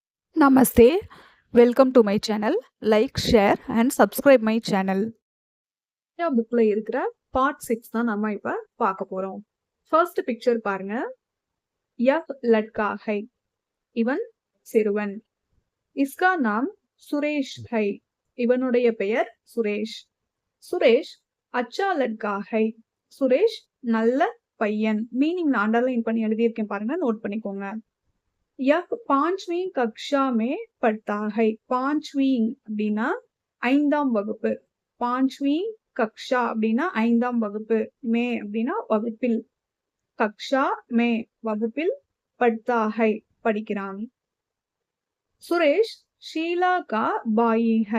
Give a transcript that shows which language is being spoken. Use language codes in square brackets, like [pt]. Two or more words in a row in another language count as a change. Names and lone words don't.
[en] Namaste. Welcome to my channel. Like, share and subscribe my channel. [ta] இந்த புக்ல இருக்கிற பார்ட் 6 தான் நம்ம இப்ப பார்க்க போறோம். [en] first picture [ta] பாருங்க. [hi] एक लड़का है. [ta] இவன் சிறுவன். [hi] इसका नाम सुरेश है. [ta] இவனுடைய பெயர் சுரேஷ். [hi] सुरेश अच्छा लड़का है. [ta] சுரேஷ் நல்ல பையன். மீனிங் நான் அண்டர்லைன் பண்ணி எழுதியிருக்கேன் பாருங்க, நோட் பண்ணிக்கோங்க. [hi] यह 5वीं कक्षा में पढ़ता है. [ta] 5वीं அப்படின்னா 5ஆம் வகுப்பு. [hi] 5वीं कक्षा [ta] அப்படின்னா 5ஆம் வகுப்பு. மே அப்படின்னா வகுப்பில். [hi] कक्षा में [ta] வகுப்பில். [hi] पढ़ता है [ta] படிக்கிறான். [hi] सुरेश शीला का भाई है.